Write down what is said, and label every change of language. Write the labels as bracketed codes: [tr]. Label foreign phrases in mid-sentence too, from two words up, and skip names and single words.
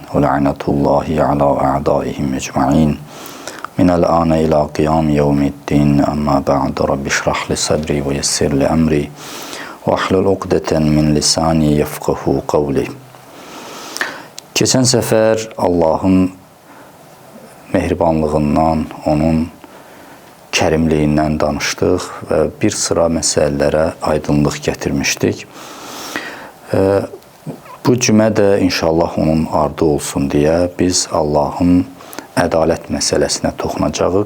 [ar] ولعنة الله على أعدائهم أجمعين. من الآن إلى قيام يوم الدين. أما بعد رب اشرح لي صدري ويسر لي أمري. واحلل عقدة من لساني يفقهوا قولي. [tr] Geçen sefer [az] Allah'ın mehribanlığından, onun kərimliyindən danışdıq və bir sıra məsələlərə aydınlıq gətirmişdik. Bu cümə də inşallah onun ardı olsun deyə biz Allahın ədalət məsələsinə toxunacağıq.